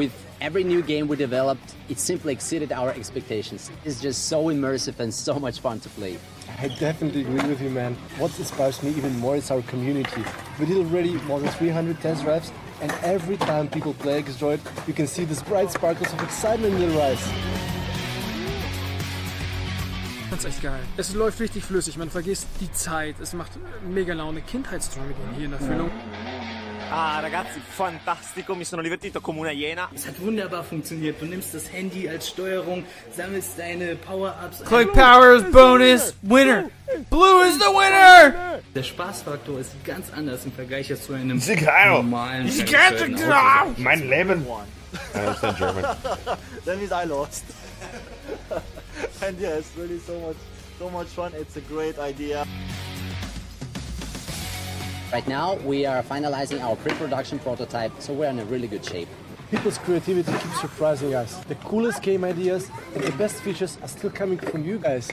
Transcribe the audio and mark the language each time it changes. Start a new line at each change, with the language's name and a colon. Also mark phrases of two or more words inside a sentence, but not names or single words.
English: With every new game we developed, it simply exceeded our expectations. It's just so immersive and so much fun to play. I definitely agree with you, man. What inspires me even more is our community. We did already more than 300 test drives, and every time people play Xtroid, you can see these bright sparkles of excitement in their eyes.
German: Das ist echt geil. Es läuft richtig flüssig, man vergisst die Zeit, es macht mega Laune. Kindheitsträume gehen hier in Erfüllung.
Italian: Ah, ragazzi, fantastico, mi sono divertito come una Iena.
German: Es hat wunderbar funktioniert. Du nimmst das Handy als Steuerung, sammelst deine
English: Power-Ups. Click Powers Bonus Winner. Blue is the winner.
German: Der Spaßfaktor ist ganz anders im Vergleich zu einem normalen Auto. Mein Leben.
English: I understand German. That means I lost. And yeah, it's really so much fun. It's a great idea. Right now, we are finalizing our pre-production prototype, so we're in a really good shape. People's creativity keeps surprising us. The coolest game ideas and the best features are still coming from you guys.